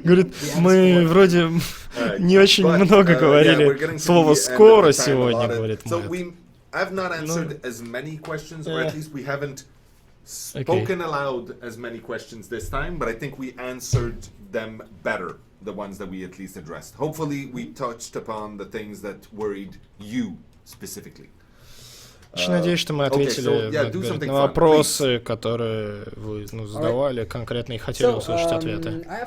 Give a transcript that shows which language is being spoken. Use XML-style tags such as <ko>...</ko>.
<ru>Говорит, мы вроде не очень много говорили слово «скоро» сегодня, говорит Мэтт.</ru> <en>I've not answered as many questions, or at least we haven't spoken aloud as many questions this time, but I think we answered them better, the ones that we at least addressed. Hopefully we touched upon the things that worried you specifically.</en> <ru>Очень надеюсь, что мы ответили на вопросы, которые вы задавали конкретно и хотели услышать ответы.</ru>